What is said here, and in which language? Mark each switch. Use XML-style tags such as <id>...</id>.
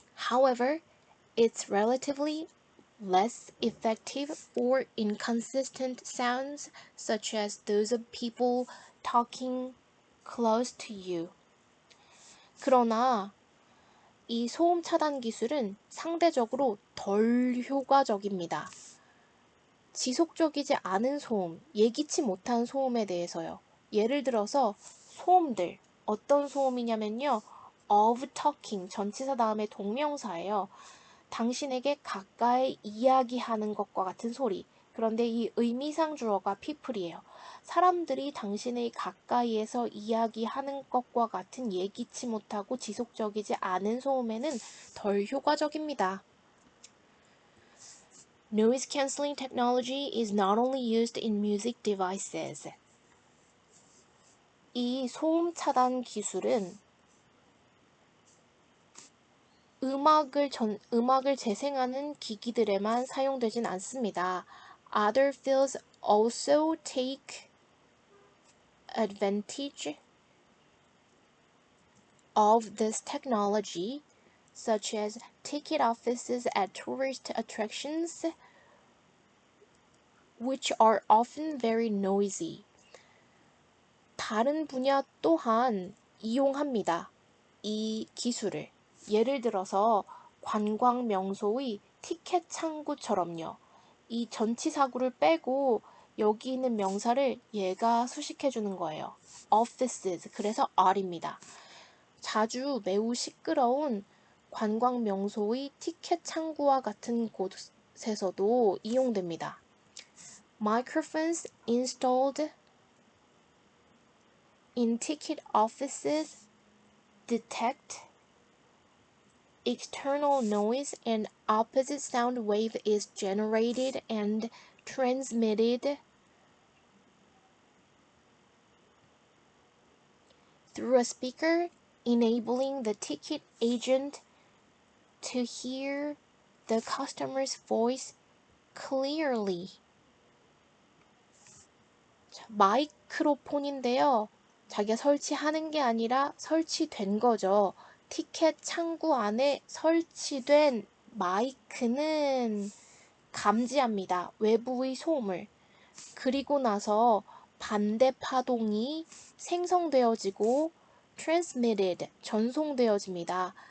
<en>However, it's relatively less effective or inconsistent sounds such as those of people talking close to you.</en> <ko>그러나 이 소음 차단 기술은 상대적으로 덜 효과적입니다. 지속적이지 않은 소음, 예기치 못한 소음에 대해서요. 예를 들어서 소음들, 어떤 소음이냐면요.</ko> <en>of talking,</en> <ko>전치사 다음에 동명사예요. 당신에게 가까이 이야기하는 것과 같은 소리. 그런데 이 의미상 주어가 people이에요. 사람들이 당신의 가까이에서 이야기하는 것과 같은 예기치 못하고 지속적이지 않은 소음에는 덜 효과적입니다.</ko> <en>Noise cancelling technology is not only used in music devices.</en> <ko>이 소음 차단 기술은 음악을 재생하는 기기들에만 사용되진 않습니다.</ko> <en>Other fields also take advantage of this technology, such as ticket offices at tourist attractions, which are often very noisy.</en> <ko>다른 분야 또한 이용합니다. 이 기술을. 예를 들어서 관광 명소의 티켓 창구처럼요. 이 전치사구를 빼고 여기 있는 명사를 얘가 수식해 주는 거예요. offices, 그래서 R입니다. 자주 매우 시끄러운 관광 명소의 티켓 창구와 같은 곳에서도 이용됩니다.</ko> <en>Microphones installed in ticket offices detect external noise and opposite sound wave is generated and transmitted through a speaker, enabling the ticket agent to hear the customer's voice clearly.</en> <ko>마이크로폰인데요. 자기가 설치하는 게 아니라 설치된 거죠. 티켓 창구 안에 설치된 마이크는 감지합니다. 외부의 소음을. 그리고 나서 반대 파동이 생성되어지고 transmitted, 전송되어집니다.</ko>